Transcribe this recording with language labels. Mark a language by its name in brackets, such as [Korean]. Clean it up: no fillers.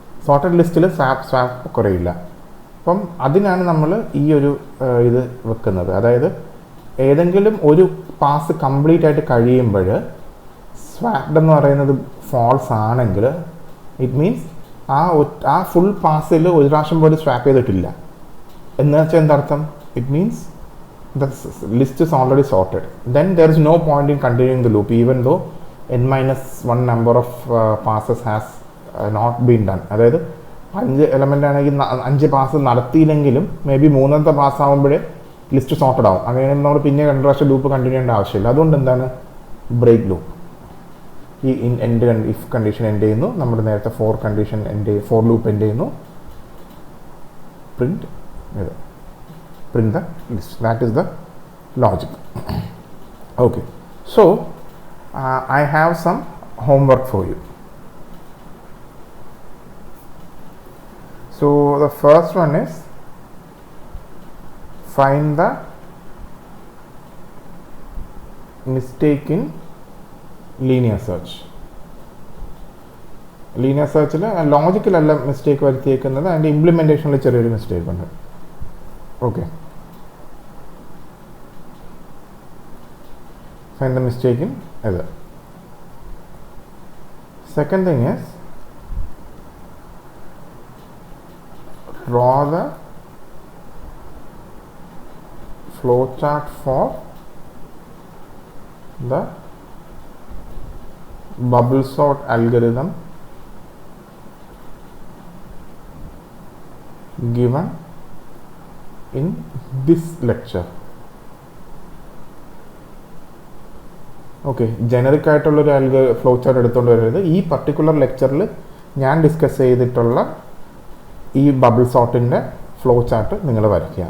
[Malayalam] Sorted ലിസ്റ്റിൽ swap occur ചെയ്യില്ല. അപ്പം അതിനാണ് നമ്മൾ ഈ ഒരു ഇത് വെക്കുന്നത്. അതായത് ഏതെങ്കിലും ഒരു പാസ് കംപ്ലീറ്റ് ആയിട്ട് കഴിയുമ്പോൾ സ്വാപ്ഡ് എന്ന് പറയുന്നത് ഫാൾസ് ആണെങ്കിൽ [English] it means [Malayalam] ആ ഫുൾ പാസിൽ ഒരു പ്രാവശ്യം പോലും സ്വാപ്പ് ചെയ്തിട്ടില്ല എന്ന് വെച്ചാൽ എന്തർത്ഥം? [English] It means the list is already sorted. Then there is no point in continuing the loop even though n-1 number of passes has not been done. [Malayalam] അതായത് 5 element ആണെങ്കിൽ 5 pass നടത്തിയില്ലെങ്കിലും may be 3ാമത്തെ pass ആകുമ്പോഴേ list sorted ആവും. അങ്ങനെ നമ്മൾ പിന്നെ 2 പ്രാവശ്യം loop continue ചെയ്യേണ്ട ആവശ്യമില്ല. അതുകൊണ്ട് എന്താണ്, ബ്രേക്ക് ലൂപ്പ്. ഈ എൻഡ് ഇഫ് കണ്ടീഷൻ എൻഡ് ചെയ്യുന്നു, നമ്മൾ നേരത്തെ ഫോർ ലൂപ്പ് എൻഡ് ചെയ്യുന്നു, [English] print the list. That is the logic. Okay, so I have some homework for you. So the first one is find the mistake in linear search. [Malayalam] Linear search ലോജിക്കലല്ല mistake വരുത്തിയേക്കുന്നത്, അതിൻ്റെ ഇംപ്ലിമെൻറ്റേഷനിൽ ചെറിയൊരു mistake ഉണ്ട്. [English] Okay, find the mistake in either. Second thing is draw the flowchart for the bubble sort algorithm given in this lecture. [Malayalam] Okay, generic ആയിട്ടുള്ളൊരു flow chart എടുത്തുകൊണ്ട് വരരുത്. ഈ particular ലെക്ചറിൽ ഞാൻ discuss ചെയ്തിട്ടുള്ള ഈ ബബിൾ സോർട്ടിൻ്റെ ഫ്ലോ ചാർട്ട് നിങ്ങൾ വരയ്ക്കുക.